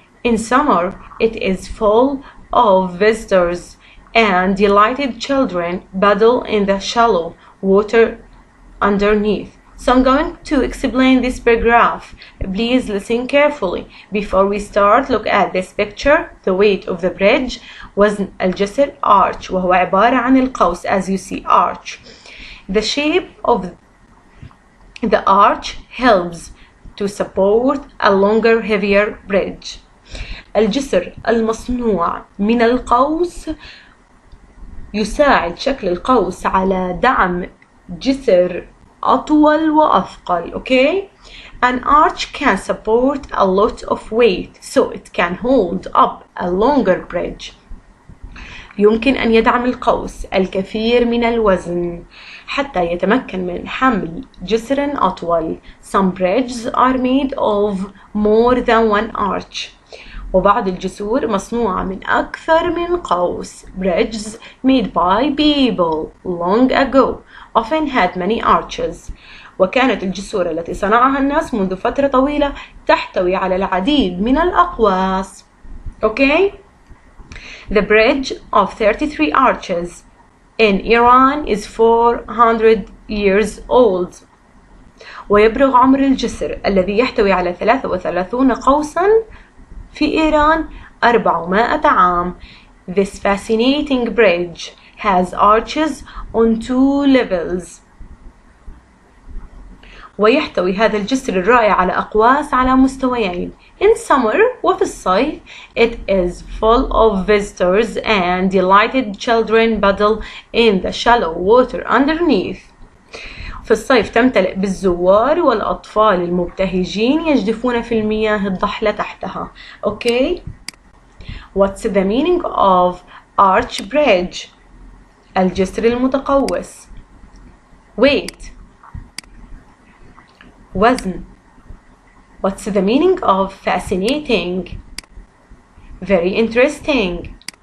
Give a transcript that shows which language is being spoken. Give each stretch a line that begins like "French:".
English: In summer, it is full of visitors, and delighted children paddle in the shallow water underneath. So I'm going to explain this paragraph. Please listen carefully. Before we start, look at this picture. The weight of the bridge.
Arabic: وزن الجسر arch وهو عبارة عن القوس
English: as you see arch. The shape of the arch helps to support a longer heavier bridge.
Arabic: الجسر المصنوع من القوس يساعد شكل القوس على دعم جسر أطول وأثقل.
English: Okay? An arch can support a lot of weight, so it can hold up a longer bridge.
Arabic: يمكن أن يدعم القوس الكثير من الوزن حتى يتمكن من حمل جسر أطول.
English: Some bridges are made of more than one arch.
Arabic: وبعض الجسور مصنوعة من أكثر من قوس.
English: Bridges made by people long ago often had many arches.
Arabic: وكانت الجسور التي صنعها الناس منذ فترة طويلة تحتوي على العديد من الأقواس.
English: Okay? The bridge of 33 arches in Iran is 400 years old.
Arabic: ويبلغ عمر الجسر الذي يحتوي على 33 قوساً في إيران 400 عام.
English: This fascinating bridge has arches on 2 levels.
Arabic: ويحتوي هذا الجسر الرائع على أقواس على مستويين.
English: In summer
Arabic: وفي الصيف
English: it is full of visitors and delighted children paddle in the shallow water underneath.
Arabic: في الصيف تمتلئ بالزوار والأطفال المبتهجين يجدفون في المياه الضحلة تحتها.
English: Okay? What's the meaning of arch bridge?
Arabic: الجسر المتقوس. Weight. وزن.
English: What's the meaning of fascinating? Very interesting.